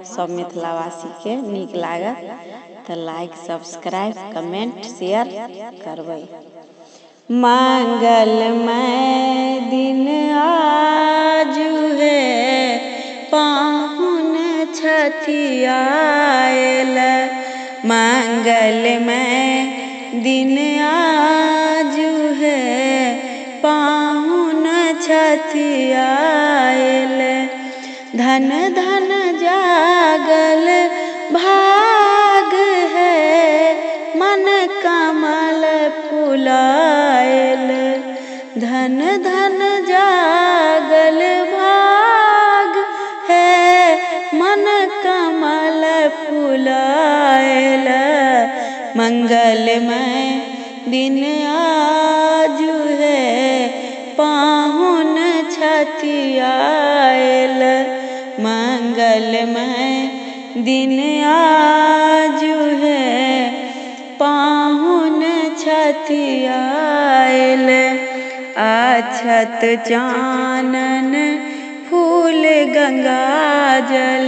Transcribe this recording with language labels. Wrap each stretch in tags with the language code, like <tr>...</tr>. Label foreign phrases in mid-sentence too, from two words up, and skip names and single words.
<mai>सब मिथिलावासी के नीक लागत तऽ</mai> <en>like subscribe comment share</en> <mai>करबै। मंगलमय दिन आजु है पाहुन छथि आयल। मंगलमय दिन आजु है पाहुन छथि आयल। धन धन जागल भाग है मन कमल फुलायल। धन धन जागल भाग है मन कमल फुलायल। मंगलमय दिन आजु है पाहुन छथि आयल। मंगलमय दिन आजु है पाहुन छथि आयल। अक्षत चानन फूल गंगाजल।</mai>